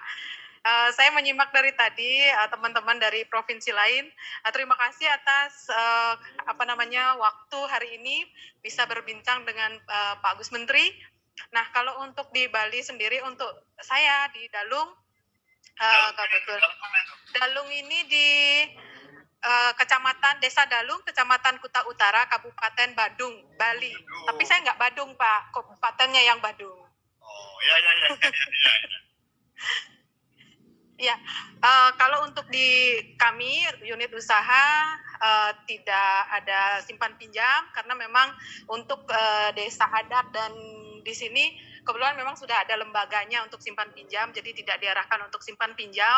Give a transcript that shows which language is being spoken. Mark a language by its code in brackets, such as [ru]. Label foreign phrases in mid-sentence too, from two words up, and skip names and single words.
[id] Saya menyimak dari tadi teman-teman dari provinsi lain. Terima kasih atas waktu hari ini bisa berbincang dengan Pak Gus Menteri. Nah, kalau untuk di Bali sendiri, untuk saya di Dalung, kebetulan Dalung ini di Kecamatan Desa Dalung, Kecamatan Kuta Utara, Kabupaten Badung, Bali. Tapi saya nggak Badung Pak, kabupatennya yang Badung. Oh iya. Ya, kalau untuk di kami unit usaha tidak ada simpan pinjam karena memang untuk desa adat dan di sini kebetulan memang sudah ada lembaganya untuk simpan pinjam, jadi tidak diarahkan untuk simpan pinjam.